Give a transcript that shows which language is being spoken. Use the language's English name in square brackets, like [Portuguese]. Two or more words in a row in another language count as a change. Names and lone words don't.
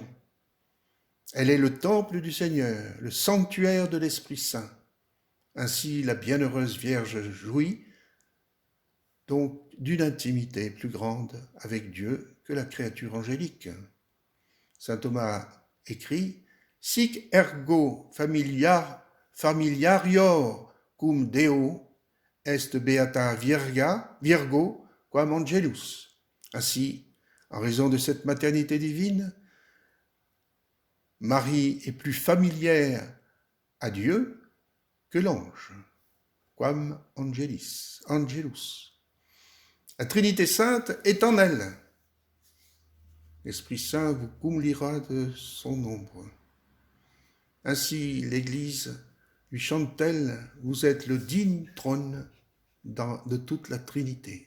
[French] Elle est le temple du Seigneur, le sanctuaire de l'Esprit Saint. Ainsi, la bienheureuse Vierge jouit donc d'une intimité plus grande avec Dieu que la créature angélique. Saint Thomas écrit « [Latin] Sic ergo familiarior cum Deo est beata Virgo quam angelus ». [French] Ainsi, en raison de cette maternité divine, Marie est plus familière à Dieu que l'ange, [Latin] quam angelus. [French] La Trinité sainte est en elle. L'Esprit Saint vous comblera de son ombre. Ainsi, l'Église lui chante-t-elle, vous êtes le digne trône de toute la Trinité.